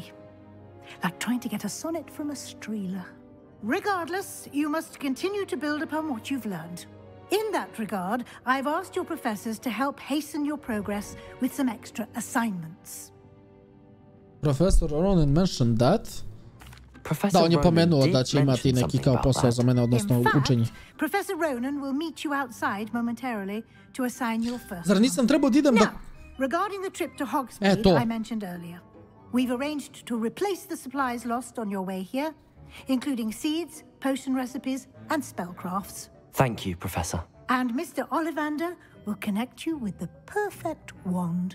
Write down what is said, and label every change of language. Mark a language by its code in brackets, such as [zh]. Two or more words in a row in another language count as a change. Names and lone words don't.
[en] Like trying to get a sonnet from a streeler. Regardless, you must continue to build upon what you've learned. In that regard, I've asked your professors to help hasten your progress with some extra assignments. Professor Ronan mentioned that. [bs] Da, on je pomenuo da će imati neki kao posao za mene, odnosno učenje. [en] Professor Ronan will meet you outside momentarily to assign your first. [bs] Zar nisam trebao da idem da... [en] Now, regarding the trip to Hogsmeade I mentioned earlier, we've arranged to replace the supplies lost on your way here, including seeds, potion recipes, and spellcrafts. Thank you, Professor. And Mr. Ollivander will connect you with the perfect wand.